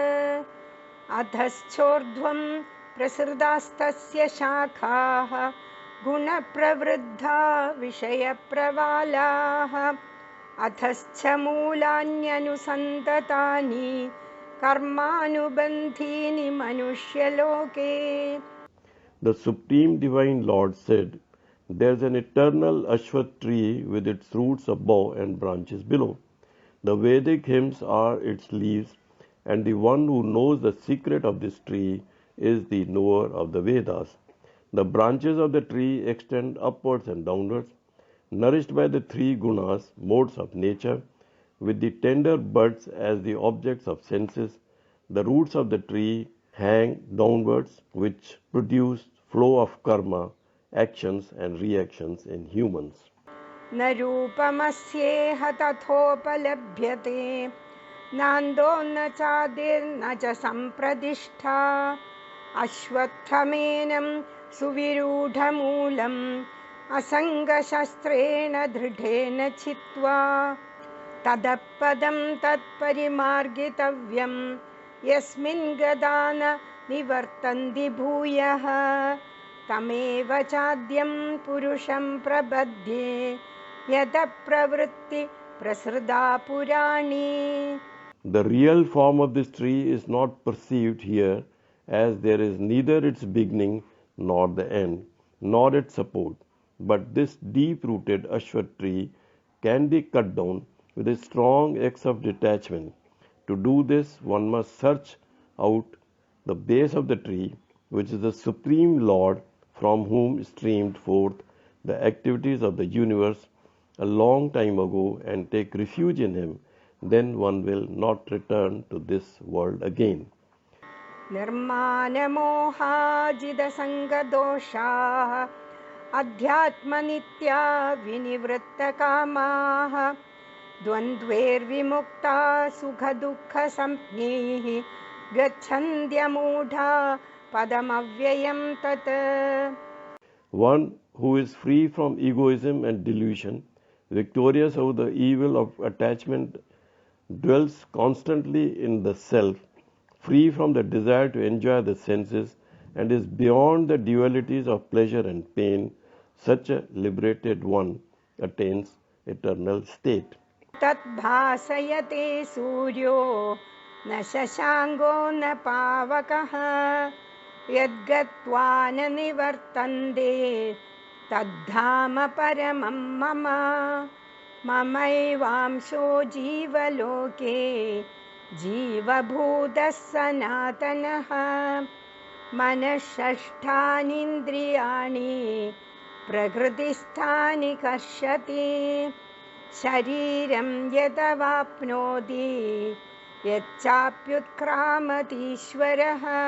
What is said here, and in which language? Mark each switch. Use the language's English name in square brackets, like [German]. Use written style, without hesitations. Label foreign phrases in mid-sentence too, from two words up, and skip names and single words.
[Sanskrit] अधश्चोर्ध्वं प्रसृतास्तस्य शाखाः गुण प्रवृद्धा विषय प्रवालाः अधश्च मूलान्यनुसन्ततानि कर्मानुबन्धीनि मनुष्य-लोके. [English] The Supreme Divine Lord said, "There is an eternal Ashwath tree with its roots above and branches below. The Vedic hymns are its leaves, and the one who knows the secret of this tree is the knower of the Vedas. The branches of the tree extend upwards and downwards, nourished by the three gunas, modes of nature, with the tender buds as the objects of senses. The roots of the tree hang downwards, which produce flow of karma, actions and reactions in humans." [Sanskrit] न रूपमस्येह तथोपलभ्यते नान्तो न चादिर् न च सम्प्रतिष्ठा अश्वत्थमेनं सुविरूढमूलम् असङ्ग शस्त्रेण दृढेन छित्त्वा ततःपदं तत्परिमार्गितव्यम् यस्मिन् गतान निवर्तन्ति भूयः तमेव चाद्यं पुरुषं प्रपद्ये यतः प्रवृत्तिः प्रसृता पुराणी. [English] The real form of this tree is not perceived here, as there is neither its beginning nor the end, nor its support. But this deep-rooted Ashwath tree can be cut down with a strong axe of detachment. To do this, one must search out the base of the tree, which is the Supreme Lord from whom streamed forth the activities of the universe a long time ago, and take refuge in him. Then one will not return to this world again. [Sanskrit] निर्मान मोहजिता सङ्ग दोषा अध्यात्म नित्या विनिवृत्त कामाः द्वन्द्वैर् विमुक्ताः सुख दुःख संज्ञैः गच्छन्त्य मूढाः पदमव्ययं तत्. [English] One who is free from egoism and delusion, victorious over the evil of attachment, dwells constantly in the self, free from the desire to enjoy the senses, and is beyond the dualities of pleasure and pain. Such a liberated one attains eternal state. [Sanskrit] तद् भासयते सूर्यो न शशाङ्को न पावकः यद्गत्वा न निवर्तन्ते तद्धाम परमं मम ममैवांशो जीवलोके जीवभूतः सनातनः मनःषष्ठानि प्रकृतिस्थानि कर्षति शरीरं यदवाप्नोति यच्चाप्युत्क्रामतीश्वरः